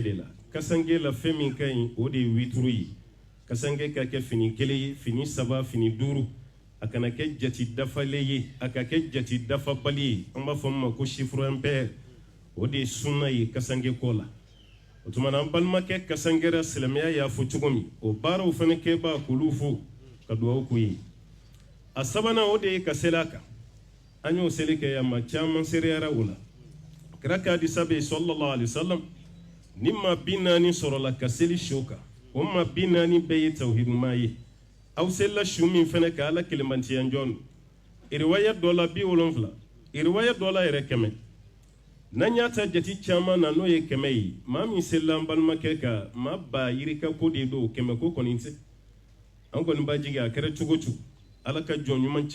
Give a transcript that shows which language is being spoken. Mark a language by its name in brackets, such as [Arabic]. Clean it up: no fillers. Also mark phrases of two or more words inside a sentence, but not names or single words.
[Bambara] de la kasange la fɛn min ka ɲi o de ye wituru ye kasange ka kɛ fini kelen ye fini saba fini duuru a kana kɛ jati dafalen ye a ka kɛ jati dafabali ye an b'a fɔ min ma ko [French] chiffre impair [Bambara] o de ye sunna ye kasange ko la o tuma na an balimakɛ kasangera silamɛya y'a fɔ cogo min o baaraw fana kɛbaa k'olu fo ka dugawu k'u ye a sabanan o de ye ka seli a kan an y'o seli kɛ yan maa caman sereyara o la kira k'a di sabe [Arabic] صلى الله عليه وسلم [Bambara] ni maa 40 sɔrɔla ka seli su kan o maa 40 bɛɛ ye tawhiduma ye aw selila su min fɛnɛ ka ala kelemantiya jɔn riwaya dɔ la 70 riwaya dɔ la yɛrɛ 100 n'an y'a ta jati caman na n'o ye 100 ye maa min selila an balimakɛ ka maa ba yirika ko de don 100 ko kɔni tɛ an kɔni b'a jigi a kɛra cogo cogo ala ka jɔn ɲuman